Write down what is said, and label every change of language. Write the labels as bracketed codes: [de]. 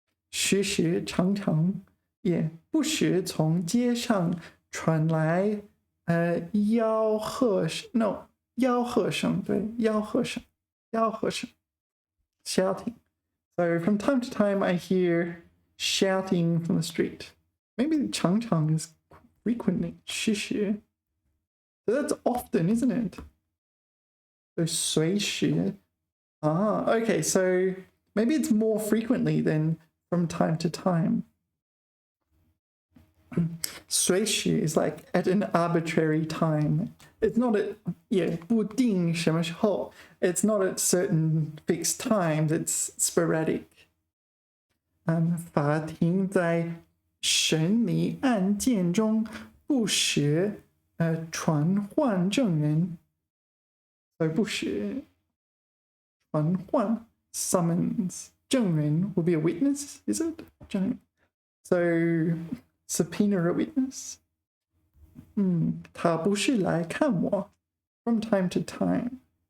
[zh] 时时常常 yeah 不时从街上传来吆喝声 no 吆喝声对吆喝声 shouting. [en] So from time to time I hear shouting from the street. Maybe 常常 is frequently 时时. So that's often, isn't it? So 随时. Ah, okay, so maybe it's more frequently than from time to time. 随时 is like at an arbitrary time. It's not at, yeah, [zh] 不定什么时候. [en] It's not at certain fixed times, it's sporadic. [zh] 法庭在审理案件中不时传唤证人. [en] So [zh] 不时传唤 [en] summons. 证人 will be a witness, is it? 证人.So subpoena a witness. [zh] 他不是来看我 [en] from time to time.